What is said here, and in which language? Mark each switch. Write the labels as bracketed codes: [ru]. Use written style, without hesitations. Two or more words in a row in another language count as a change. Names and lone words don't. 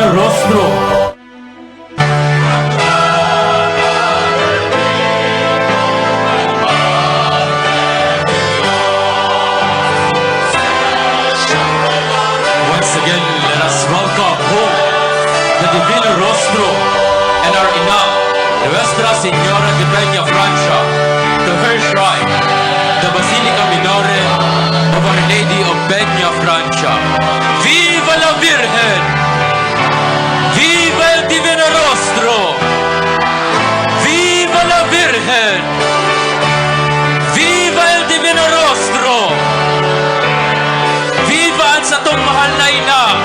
[en] Rostro. Once again, let us welcome home the Divino Rostro and our Ina, Nuestra Señora de Peña Francia, to her shrine, the Basilica Minore of Our Lady of Peña Francia. [es] Viva la Virgen! Viva el Divino Rostro! Viva la Virgen! Viva el Divino Rostro! [bik] Viva ang satong mahal na ina!